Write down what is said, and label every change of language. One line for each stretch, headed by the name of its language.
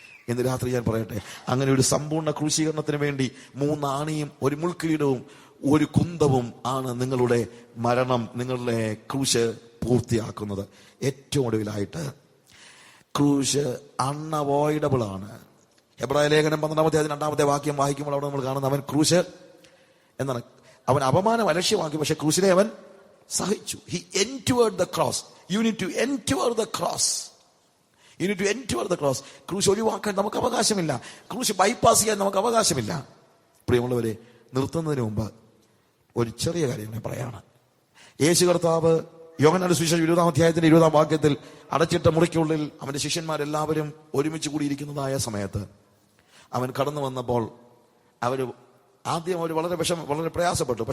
Malayalam: ഇന്ന് രാത്രി ഞാൻ പറയട്ടെ, അങ്ങനെ ഒരു സമ്പൂർണ്ണ ക്രൂശീകരണത്തിന് വേണ്ടി 3 ആണിയും ഒരു മുൾക്കിരീടവും ഒരു കുന്തവും ആണ് നിങ്ങളുടെ മരണം, നിങ്ങളുടെ ക്രൂശ് പൂർത്തിയാക്കുന്നത്. ഏറ്റവും ഒടുവിലായിട്ട് ക്രൂശ് അൺഅവോയ്ഡബിൾ ആണ്. ഹെബ്രായ ലേഖനം 12-2 വാക്യം വായിക്കുമ്പോൾ അവിടെ നമ്മൾ കാണുന്ന, അവൻ ക്രൂശ് എന്താണ്, അവൻ അപമാനം അലക്ഷ്യമാക്കി, പക്ഷെ ക്രൂശിനെ അവൻ സഹിച്ചു.
English: He endured the cross. You need to endure the cross. You need to endure the cross.
Malayalam: ക്രൂശ് ഒഴിവാക്കാൻ നമുക്ക് അവകാശമില്ല. ക്രൂശ് ബൈപ്പാസ് ചെയ്യാൻ നമുക്ക് അവകാശമില്ല. പ്രിയമുള്ളവരെ, നിർത്തുന്നതിന് മുമ്പ് ഒരു ചെറിയ കാര്യം ഞാൻ പറയാണ്. യേശു കർത്താവ് യോഹന്നാന്റെ സുവിശേഷം 20-ാം അധ്യായത്തിന്റെ 20-ാം വാക്യത്തിൽ അടച്ചിട്ട മുറിക്കുള്ളിൽ അവന്റെ ശിഷ്യന്മാരെല്ലാവരും ഒരുമിച്ച് കൂടിയിരിക്കുന്നതായ സമയത്ത് അവൻ കടന്നു വന്നപ്പോൾ അവര് ആദ്യം അവർ വളരെ പ്രയാസപ്പെട്ടു.